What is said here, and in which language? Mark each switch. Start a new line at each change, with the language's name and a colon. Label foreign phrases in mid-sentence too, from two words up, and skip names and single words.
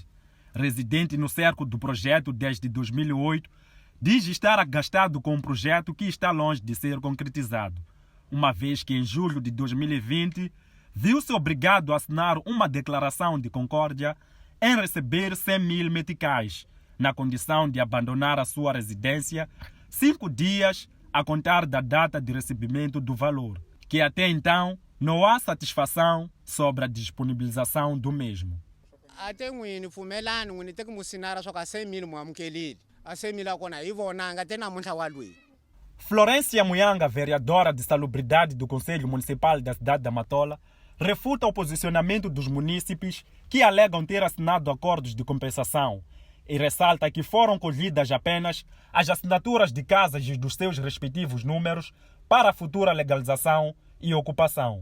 Portuguese: Residente no cerco do projeto desde 2008, diz estar agastado com um projeto que está longe de ser concretizado, uma vez que em julho de 2020 viu-se obrigado a assinar uma declaração de concórdia em receber 100.000 meticais, na condição de abandonar a sua residência 5 dias a contar da data de recebimento do valor, que até então não há satisfação sobre a disponibilização do mesmo.
Tsonga: Até n'wini pfumelani n'wini teki musinara swa ku a 100.000 mu amukelile a 100.000 a kona hi vonanga até namuntlha wa lweyi.
Portuguese: Florência Muyanga, vereadora de Salubridade do Conselho Municipal da cidade da Matola, refuta o posicionamento dos munícipes que alegam ter assinado acordos de compensação e ressalta que foram colhidas apenas as assinaturas de casas e dos seus respectivos números para a futura legalização e ocupação.